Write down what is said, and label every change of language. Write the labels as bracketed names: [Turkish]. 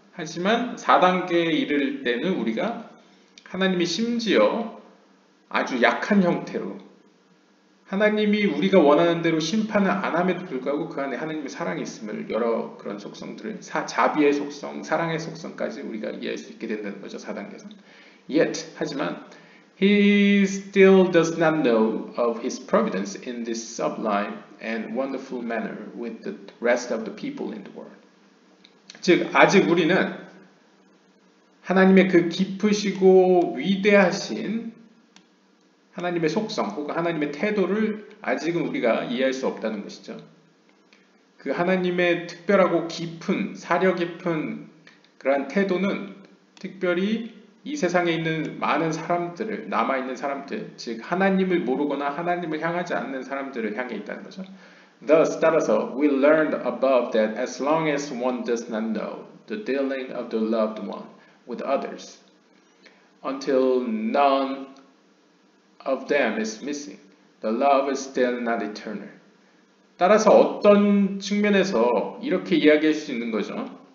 [Korean] 하지만 4단계에 이를 때는 우리가 하나님이 심지어 아주 약한 형태로 하나님이 우리가 원하는 대로 심판을 안 함에도 불구하고 그 안에 하나님의 사랑이 있음을, 여러 그런 속성들을, 자비의 속성, 사랑의 속성까지 우리가 이해할 수 있게 된다는 거죠. 4단계에서. [English] Yet, [Korean] 하지만 [English] he still does not know of his providence in this sublime and wonderful manner with the rest of the people in the world. [Korean] 즉 아직 우리는 하나님의 그 깊으시고 위대하신 하나님의 속성 혹은 하나님의 태도를 아직은 우리가 이해할 수 없다는 것이죠. 그 하나님의 특별하고 깊은, 사려 깊은 그러한 태도는 특별히 이 세상에 있는 많은 사람들을, 남아있는 사람들, 즉 하나님을 모르거나 하나님을 향하지 않는 사람들을 향해 있다는 거죠. [English] Thus, [Korean] 따라서, [English] we learned above that as long as one does not know the dealing of the loved one with others, until none of them is missing, the love is still not eternal. [Korean] 따라서 어떤 측면에서 이렇게 이야기할 수 있는 거죠.